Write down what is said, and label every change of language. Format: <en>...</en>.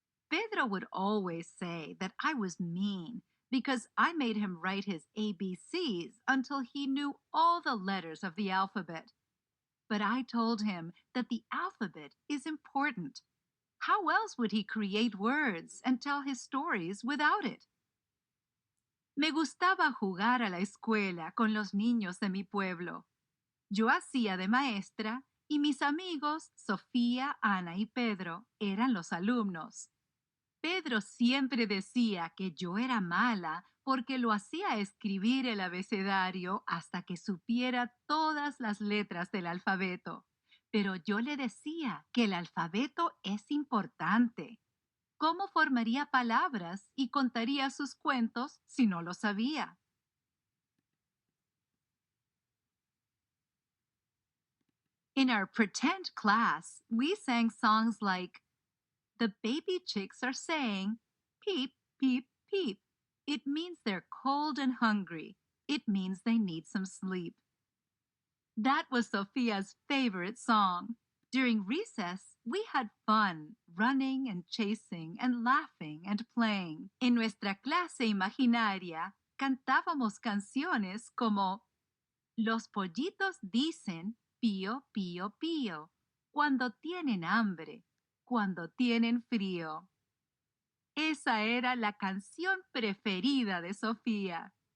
<en>Pedro would always say that I was mean because I made him write his ABCs until he knew all the letters of the alphabet. But I told him that the alphabet is important. How else would he create words and tell his stories without it?</en> <es>Me gustaba jugar a la escuela con los niños de mi pueblo. Yo hacía de maestra y mis amigos, Sofía, Ana y Pedro, eran los alumnos. Pedro siempre decía que yo era mala porque lo hacía escribir el abecedario hasta que supiera todas las letras del alfabeto. Pero yo le decía que el alfabeto es importante. ¿Cómo formaría palabras y contaría sus cuentos si no lo sabía?</es> <en>In our pretend class, we sang songs like, "The baby chicks are saying, 'Peep, peep, peep.' It means they're cold and hungry. It means they need some sleep." That was Sophia's favorite song. During recess, we had fun running and chasing and laughing and playing.</en> <es>En nuestra clase imaginaria, cantábamos canciones como "Los pollitos dicen pío, pío, pío, cuando tienen hambre, cuando tienen frío." Esa era la canción preferida de Sofía.</es>